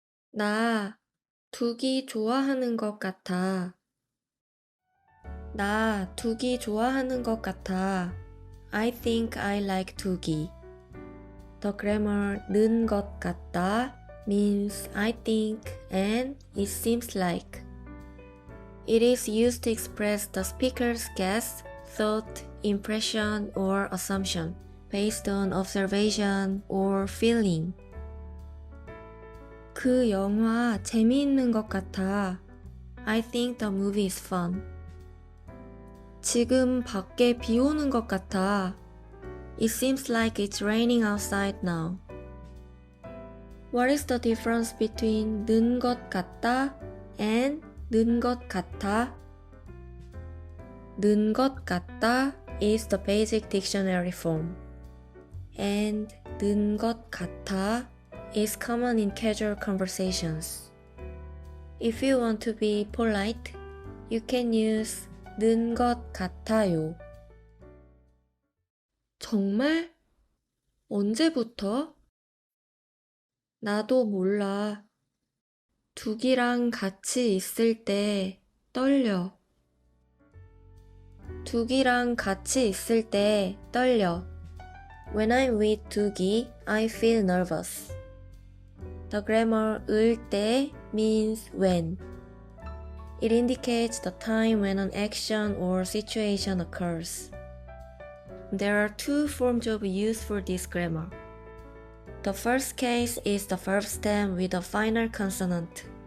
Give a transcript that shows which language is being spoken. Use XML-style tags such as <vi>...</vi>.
<ko>나 두기 좋아하는 것 같아. 나 두기 좋아하는 것 같아.</ko> <en>I think I like 두기. The grammar 는 것 같다 means I think and it seems like. It is used to express the speaker's guess, thought, impression, or assumption based on observation or feeling.</en> <ko>그 영화 재미있는 것 같아.</ko> <en>I think the movie is fun.</en> <ko>지금 밖에 비 오는 것 같아.</ko> <en>It seems like it's raining outside now. What is the difference between 는 것 같다 and 는 것 같아? 는 것 같다 is the basic dictionary form. And 는 것 같아 is common in casual conversations. If you want to be polite, you can use 는 것 같아요.</en> <ko>정말? 언제부터? 나도 몰라. 두기랑 같이 있을 때 떨려. 두기랑 같이 있을 때 떨려.</ko> <en>When I'm with 두기, I feel nervous. The grammar 을 때 means when. It indicates the time when an action or situation occurs. There are two forms of use for this grammar. The first case is the verb stem with a final consonant.</en>